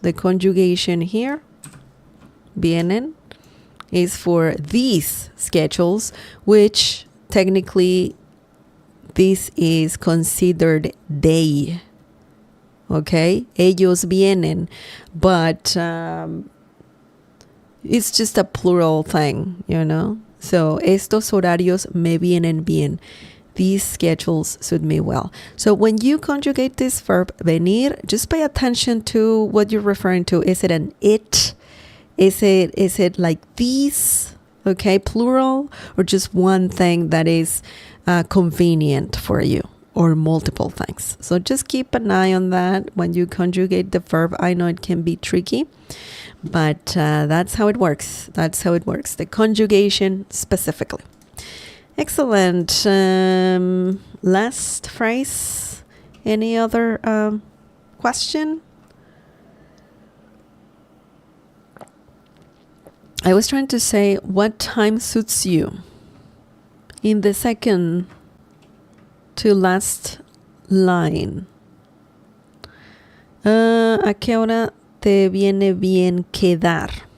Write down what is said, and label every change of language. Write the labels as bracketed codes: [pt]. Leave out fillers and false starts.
[en] The conjugation here, vienen, is for these schedules, which technically this is considered they. Okay? Ellos vienen. But it's just a plural thing, you know? [es] So, estos horarios me vienen bien. [en] These schedules suit me well. So when you conjugate this verb venir, just pay attention to what you're referring to. Is it an it? Is it like these? Okay, plural, or just one thing that is convenient for you, or multiple things. So just keep an eye on that when you conjugate the verb. I know it can be tricky, but that's how it works. That's how it works. The conjugation specifically. Excellent. Last phrase. Any other question? I was trying to say, what time suits you? In the second to last line. [es] ¿A qué hora te viene bien quedar?